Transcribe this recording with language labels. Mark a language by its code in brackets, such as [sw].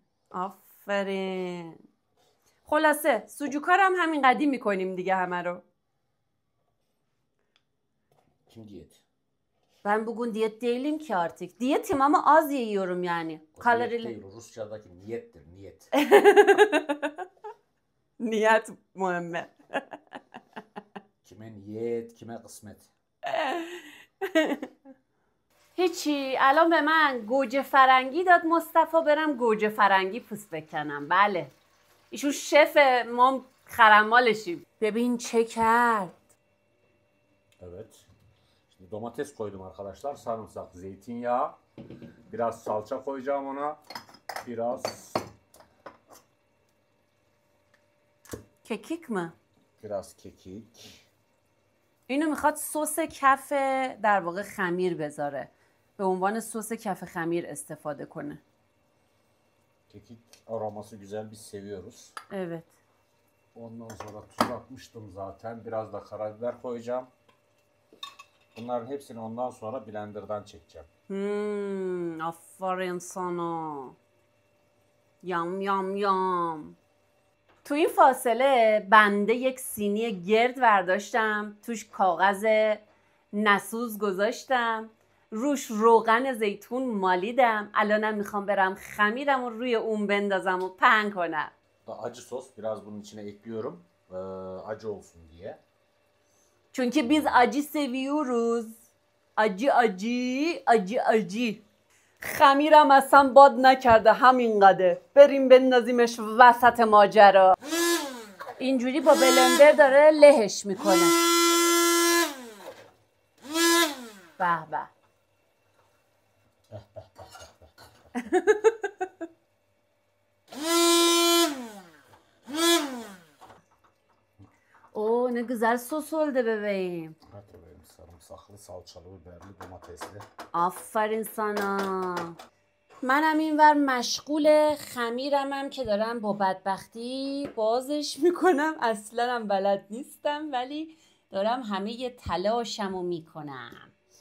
[fa] آفرین. خلاصه سوجوکا رو هم همین قدیم میکنیم دیگه همه رو. [tr] Şimdi yedi. Ben bugün diyet değilim ki artık. Diyetim ama az yiyorum yani. O Kalorili. diyet değil, o Rusçadaki niyettir, niyet. Niyet Muhammed. Kime niyet, kime kısmet. [fa] هیچی الان به من گوجه فرنگی داد مصطفی برم گوجه فرنگی پوست بکنم. بله ایشون شف ما خرمالشیم. ببین چه کرد. [tr] Evet. Şimdi domates koydum arkadaşlar. Sarımsak, zeytinyağı. Biraz salça koyacağım ona. Biraz کیک mi؟ kekik. [fa] اینو میخواد سس کف در واقع خمیر بذاره. به عنوان سس کف خمیر استفاده کنه. [tr] Kekik aroması güzel, biz seviyoruz. Evet. Ondan sonra tuz atmıştım zaten. Biraz da karabiber koyacağım. Bunların hepsini ondan sonra blenderdan çekeceğim. [fa] آفرین سانا. یام یام یام. تو این فاصله بنده یک سینی گرد برداشتم، توش کاغذ نسوز گذاشتم، روش روغن زیتون مالیدم. الانم میخوام برم خمیرم و روی اون بندازم و پهن کنم. [tr] Acı sos biraz bunun içine ekliyorum. Acı olsun diye. Çünkü biz acı seviyoruz. acı acı acı acı. [fa] خمیرم اصلا باد نکرده همینقدر. بریم بندازیمش وسط ماجرا. اینجوری با بلندر داره لهش میکنه. به به. [tr] Oo ne güzel sos oldu bebeğim. Evet bebeğim, sarımsaklı, salçalı, biberli, domatesli. [fa] آفرین سانا. منم اینور مشغول خمیرمم که دارم با بدبختی بازش میکنم. اصلا هم بلد نیستم ولی دارم همه تلاشمو میکنم.